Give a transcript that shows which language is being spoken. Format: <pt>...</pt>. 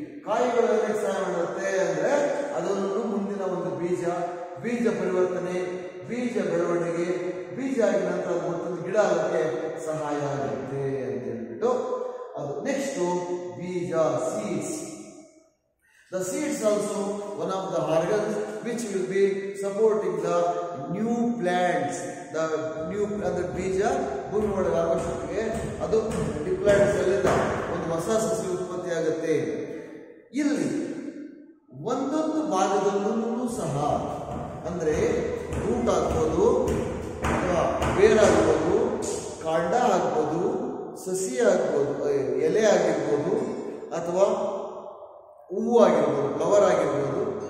<kn>ಕಾಯಿಗಳು ಏನಕ್ಕೆ ಸಹಾಯ ಮಾಡುತ್ತೆ ಅಂದ್ರೆ ಅದನ್ನು ಮುಂದಿನ ಒಂದು ಬೀಜ ಪರಿವರ್ತನೆ, ಬೀಜ ಬೆಳವಣಿಗೆ, ಬೀಜ ಆಗಿದ ನಂತರ ಅದು ಮತ್ತೊಂದು ಗಿಡ ಆಗೋಕ್ಕೆ ಸಹಾಯ ಆಗುತ್ತೆ ಅಂತ ಹೇಳ್ಬಿಟ್ಟು ಅದು. ನೆಕ್ಸ್ಟ್ ಬೀಜ, seeds.</kn> <en>The seeds also one of the organs which will be supporting the new plants. The new</en> <kn>ಬೀಜ ಭೂಮಿ ಒಳಗೆ ಆಗೋಷ್ಟಕ್ಕೆ ಅದು ಡಿಪ್ಲಾಂಟ್ಸ್ ಅಲ್ಲಿಂದ ಒಂದು ಹೊಸ ಸಸಿ ಉತ್ಪತ್ತಿ ಆಗುತ್ತೆ. ಇಲ್ಲಿ ಒಂದೊಂದು ಭಾಗದಲ್ಲೂ ಸಹ ಅಂದ್ರೆ ರೂಟ್ ಆಗ್ಬೋದು ಅಥವಾ ಬೇರಾಗ್ಬೋದು, ಕಾಂಡ ಆಗ್ಬೋದು, ಸಸಿ ಆಗ್ಬೋದು, ಎಲೆ ಆಗಿರ್ಬೋದು, ಅಥವಾ ಹೂವು ಆಗಿರ್ಬೋದು, ಫ್ಲವರ್ ಆಗಿರ್ಬೋದು,</kn>